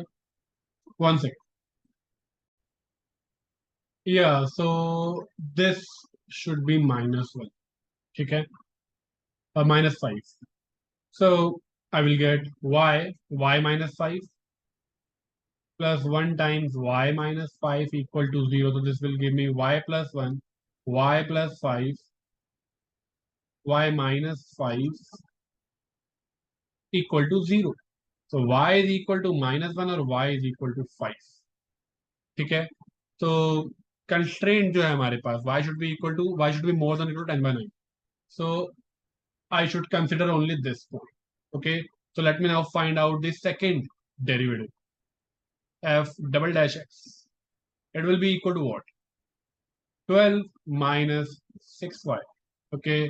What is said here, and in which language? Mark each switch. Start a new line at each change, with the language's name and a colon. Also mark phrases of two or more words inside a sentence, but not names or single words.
English: One sec. Yeah, so this should be -1. Okay, -5. So I will get y minus 5 plus 1 times y minus 5 equal to 0. So this will give me y plus 1, y plus 5, y minus 5 equal to 0. So y is equal to -1 और y is equal to 5.
Hindi: ठीक है. तो कंस्ट्रेंट जो है हमारे पास
English: y should be more than equal to 10 by 9. So I should consider only this point. Okay. So let me now find out the second derivative. F double dash x. It will be equal to what? 12 minus 6y. Okay.